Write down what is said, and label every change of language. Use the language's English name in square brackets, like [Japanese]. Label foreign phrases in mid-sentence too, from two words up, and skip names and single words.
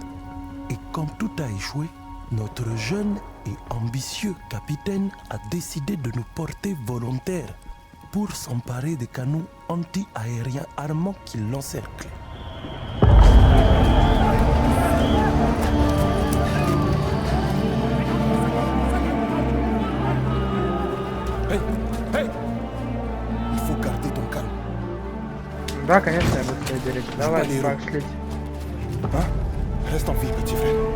[French] Et quand tout a échoué, notre jeune et ambitieux capitaine a décidé de nous porter volontaires pour s'emparer des canons anti-aériens armants qui l'encerclaient. Hey! Hey! Il faut garder ton calme. [Russian] Да, конечно, я быстрее делить. Давай, Валеру. пошли. [French] Hein? Reste en vie, petit frère.